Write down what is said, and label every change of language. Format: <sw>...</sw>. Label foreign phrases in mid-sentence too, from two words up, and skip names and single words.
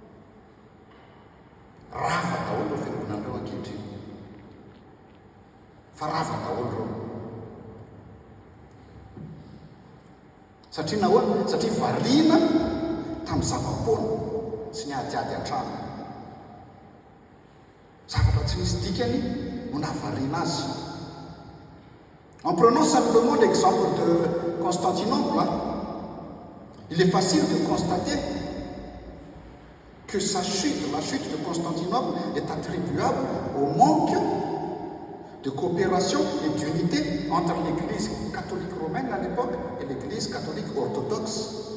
<mg>Rava daholo fiangonanareo ankehitriny. rava daholo reo. Satria nahoana? Satria variana tamin'ny zava-poana sy ny adiady an-trano. Zavatra tsy misy dikany no nahavariana azy.</mg> <fr>En prenant simplement l'exemple de Constantinople, il est facile de constater que sa chute, la chute de Constantinople, est attribuable au manque de coopération et d'unité entre l'Église catholique romaine à l'époque et l'Église catholique orthodoxe.</fr>